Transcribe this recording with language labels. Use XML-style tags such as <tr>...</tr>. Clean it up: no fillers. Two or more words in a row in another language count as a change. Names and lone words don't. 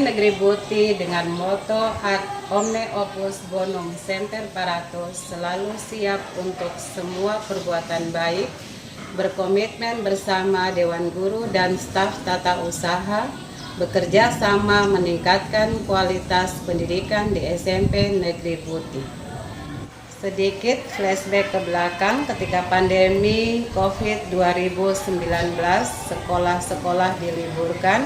<id>Negeri Buti dengan moto</id> <la>ad omne opus bonum semper paratus,</la> <id>selalu siap untuk semua perbuatan baik, berkomitmen bersama Dewan Guru dan staf tata usaha, bekerja sama meningkatkan kualitas pendidikan di SMP Negeri Buti. Sedikit flashback ke belakang ketika pandemi COVID 2019, sekolah-sekolah diliburkan.</id>